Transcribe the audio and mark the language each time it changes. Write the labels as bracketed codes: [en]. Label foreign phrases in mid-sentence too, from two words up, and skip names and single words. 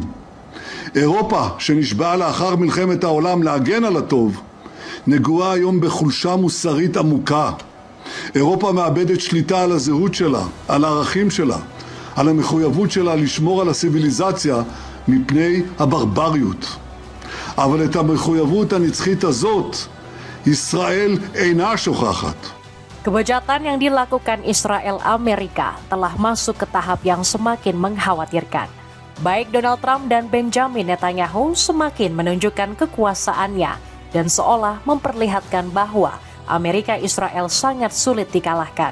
[he] אירופה שנשבעה לאחר מלחמת העולם להגן על הטוב, נגועה היום בחולשה מוסרית עמוקה. אירופה מאבדת שליטה על הזהות שלה, על הערכים שלה, על המחויבות שלה לשמור על הסיביליזציה מפני הברבריות. אבל את המחויבות הנצחית הזאת, ישראל אינה שוכחת. [id] Kebejatan yang dilakukan Israel Amerika telah masuk ke tahap yang semakin mengkhawatirkan. Baik Donald Trump dan Benjamin Netanyahu semakin menunjukkan kekuasaannya dan seolah memperlihatkan bahwa Amerika Israel sangat sulit dikalahkan.